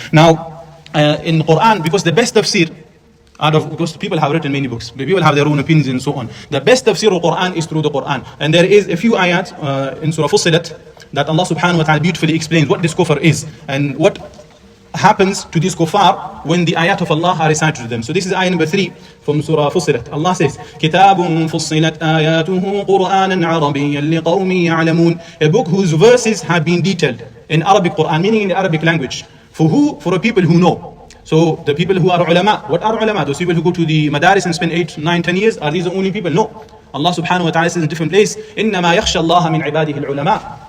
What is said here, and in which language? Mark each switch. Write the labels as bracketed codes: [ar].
[en] Now in Quran, because the best tafseer, because people have written many books, people have their own opinions and so on. The best tafsir of Quran is through the Quran. And there is a few ayats in Surah Fussilat that Allah subhanahu wa ta'ala beautifully explains what this kufr is and what happens to these kuffar when the ayat of Allah are recited to them. So this is ayah number 3 from Surah Fussilat. Allah says, [ar] كِتَابٌ فُصِّلَتْ آيَاتُهُ قُرْآنًا عَرَبِيًّا لِقَوْمٍ يَعْلَمُونَ. [en] A book whose verses have been detailed in Arabic Quran, meaning in the Arabic language. For who? For the people who know. So the people who are ulama, what are ulama? Those people who go to the madaris and spend 8, 9, 10 years, are these the only people? No. Allah subhanahu wa ta'ala says in a different place, [ar] إِنَّمَا يَخْشَى اللَّهَ مِنْ عِبَادِهِ الْعُلَمَاء.